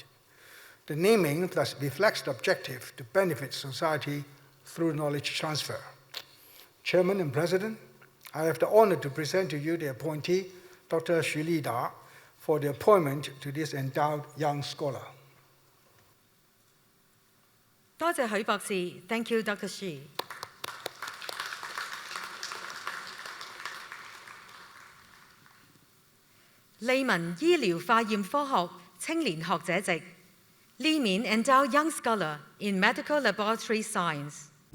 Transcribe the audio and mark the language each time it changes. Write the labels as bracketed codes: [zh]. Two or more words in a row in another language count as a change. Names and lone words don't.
[en] The naming thus reflects the objective to benefit society through knowledge transfer. Chairman and President, I have the honor to present to you the appointee, Dr. Shu Li Da, for the appointment to this Endowed Young Scholar. [yue] 多謝許博士 [en] ，Thank you, Dr. Xu. [yue] 利民醫療化驗科學青年學者席 [en] Named Endowed Young Scholar in Medical Laboratory Science.